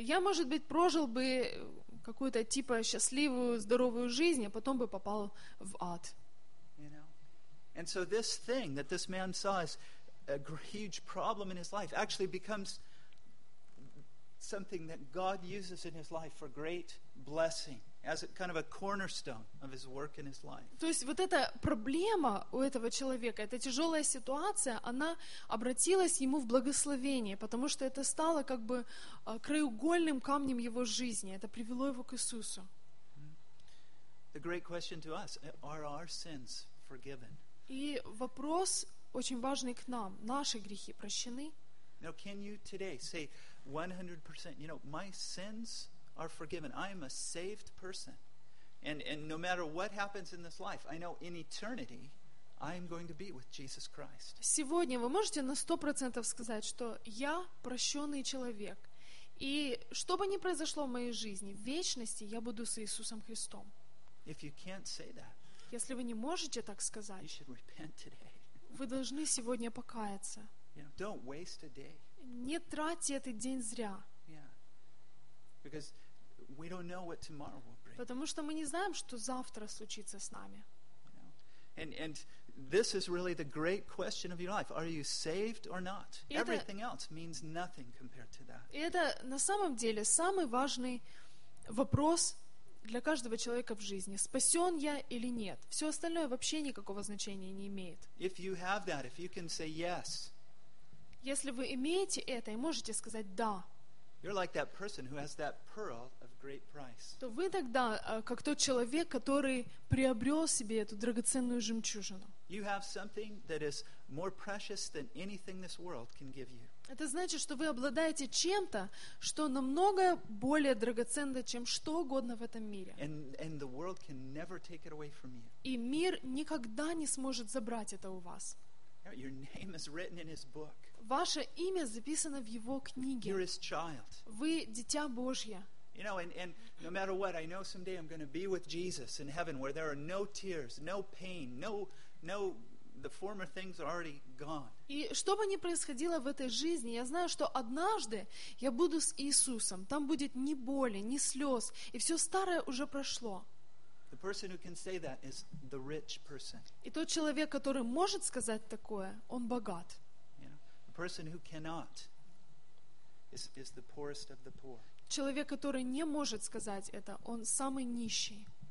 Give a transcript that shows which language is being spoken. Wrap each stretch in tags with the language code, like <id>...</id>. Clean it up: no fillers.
<ru>Я, может быть, прожил бы какую-то типа счастливую, здоровую жизнь, а потом бы попал в ад.</ru> <en>And so this thing that this man saw as a huge problem in his life actually becomes something that God uses in his life for great blessing, as a kind of a cornerstone of his work in his life.</en> <ru>То есть вот эта проблема у этого человека, эта тяжелая ситуация, она обратилась ему в благословение, потому что это стало как бы краеугольным камнем его жизни. Это привело его к Иисусу.</ru> <en>The great question to us: are our sins forgiven?</en> <ru>И вопрос очень важный к нам: наши грехи прощены?</ru> <en>Now, can you today say 100%? You know, my sins are forgiven. I am a saved person. And no matter what happens in this life, I know in eternity I am going to be with Jesus Christ.</en> <ru>Сегодня вы можете на 100% сказать, что я прощенный человек. И что бы ни произошло в моей жизни, в вечности я буду с Иисусом Христом.</ru> <en>If you can't say that,</en> <ru>если вы не можете так сказать,</ru> <en>you should repent today.</en> <ru>Вы должны сегодня покаяться.</ru> <en>Yeah. Don't waste a day.</en> <ru>Не тратьте этот день зря.</ru> <en>Because we don't know what tomorrow will bring.</en> <ru>Потому что мы не знаем, что завтра случится с нами.</ru> <en>And this is really the great question of your life: are you saved or not? Everything else means nothing compared to that.</en> <ru>И это на самом деле самый важный вопрос для каждого человека в жизни: спасен я или нет. Все остальное вообще никакого значения не имеет.</ru> <en>If you have that, if you can say yes.</en> <ru>Если вы имеете это и можете сказать да.</ru> <en>You're like that person who has that pearl of great price.</en> <ru>То вы тогда как тот человек, который приобрел себе эту драгоценную жемчужину.</ru> <en>You have something that is more precious than anything this world can give you.</en> <ru>Это значит, что вы обладаете чем-то, что намного более драгоценно, чем что угодно в этом мире. И мир никогда не сможет забрать это у вас. Ваше имя записано в его книге. Вы дитя Божье.</ru> <en>You know, and no matter what, I know someday I'm going to be with Jesus in heaven where there are no tears, no pain, no the former things are already gone.</en> <ru>И что бы ни происходило в этой жизни, я знаю, что однажды я буду с Иисусом. Там будет ни боли, ни слез, и все старое уже прошло.</ru> <en>The person who can say that is the rich person.</en> <ru>И тот человек, который может сказать такое, он богат.</ru> <en>You know, the person who cannot is the poorest of the poor.</en> <ru>Человек, который не может сказать это, он самый нищий.</ru>